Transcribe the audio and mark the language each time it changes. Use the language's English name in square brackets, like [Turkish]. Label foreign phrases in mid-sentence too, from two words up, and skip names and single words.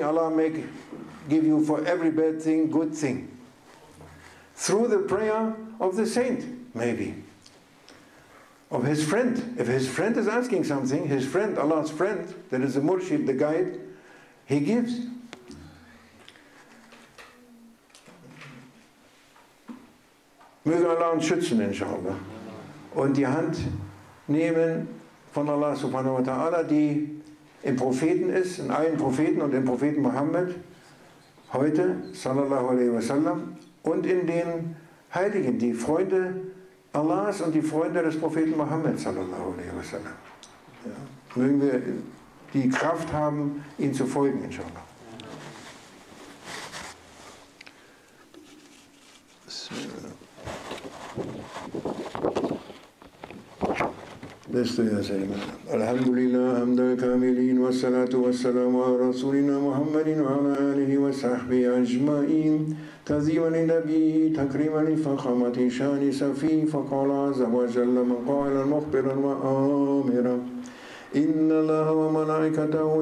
[English] Allah may give you for every bad thing, good thing. Through the prayer of the saint, maybe. Of his friend. If his friend is asking something, his friend, Allah's friend, that is the murshid, the guide, he gives. [German] Möge Allah uns schützen, inshallah. Und die Hand nehmen von [Arabic] الله سبحانه وتعالى, [German] die im Propheten ist, in allen Propheten und im Propheten Mohammed. heute, [Arabic] صلى الله عليه وسلم, [German] und in den Heiligen, die Freunde Allahs und die Freunde des Propheten Mohammed, [Arabic] صلى الله عليه وسلم. [German] Ja. Mögen wir die Kraft haben, ihnen zu folgen, inshallah. [Arabic] الحمد لله حمد الكاملين والصلاة والسلام على رسولنا محمد وعلى آله وصحبه أجمعين تعظيما لنبيه تكريما لفخامة شان سفيه فقال عز وجل مقالا مخبرا وآمرا إن الله وملائكته